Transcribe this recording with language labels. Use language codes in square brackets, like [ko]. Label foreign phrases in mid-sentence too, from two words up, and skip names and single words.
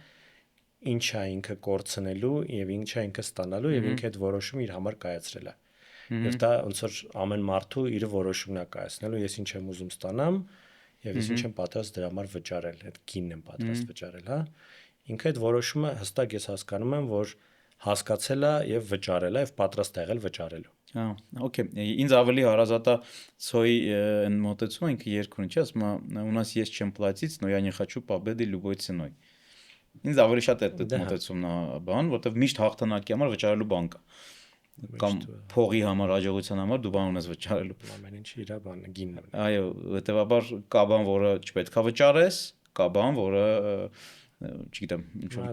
[hy] ինչ է ինքը կորցնելու եւ ինչ է ինքը ստանալու եւ ինքը այդ որոշումը իր համար կայացրել է։ Եվ դա ոնց որ ամեն մարդու իր որոշումն է կայացնելու, ես ինչ եմ ուզում ստանամ եւ ես ինչ եմ պատրաստ դրա համար վճարել, այդ գինն եմ պատրաստ վճարել, հա։ Ինքը այդ որոշումը հստակ ես հասկանում եմ, որ հասկացել է եւ վճարել է եւ պատրաստ է եղել վճարելու։ Հա, օքեյ, ինձ ավելի հարազատ է Ցոյի այն մոտեցումը, ինքը երգ ունի, չէ՞, ասում է, [ru] у нас есть чем платить, но я не хочу победы любой ценой։ [hy] Ինձ ավելի շատ այդ մոտեցումն է բան, որովհետեւ միշտ հաղթանակի համար վճարելու բան կա։ Կամ փողի համար, հաջողության համար դու բան ունես վճարելու։ Ամեն ինչ իր բանը գինն է։ Այո, հետեւաբար կա բան, որը չպետք է վճարես, կա բան, որը չգիտեմ, ինչ որ